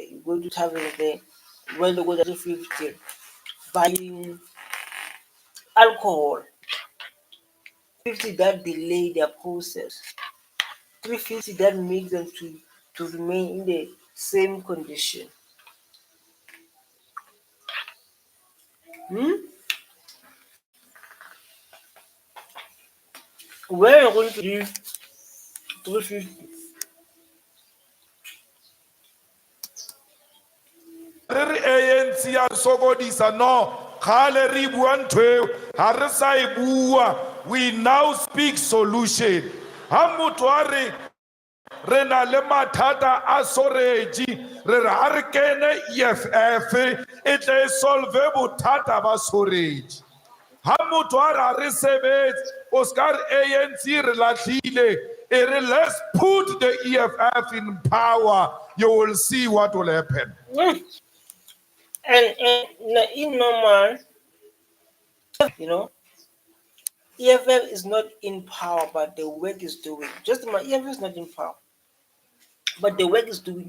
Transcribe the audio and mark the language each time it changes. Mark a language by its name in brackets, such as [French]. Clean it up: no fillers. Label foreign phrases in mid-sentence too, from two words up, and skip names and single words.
[English] You go to taverns there when they go to 350 buying alcohol, 50 that delay their process, 350 that make them to remain in the same condition. Where are you going to leave 350? [Southern Sotho] Re ANC ya sokodisa no khale re bua ntho eo ha re sa e bua. [English] We now speak solution. [Southern Sotho] Ha motho a re na le mathata a storage re re ha re kene EFF e tle e solve bothata ba storage. Ha motho a re ha re sebetse o ska re ANC re lahlile e re [English] let's put the EFF in power, you will see what will happen. And in normal, EFF is not in power, but the work is doing. Just my EFF is not in power, but the work is doing.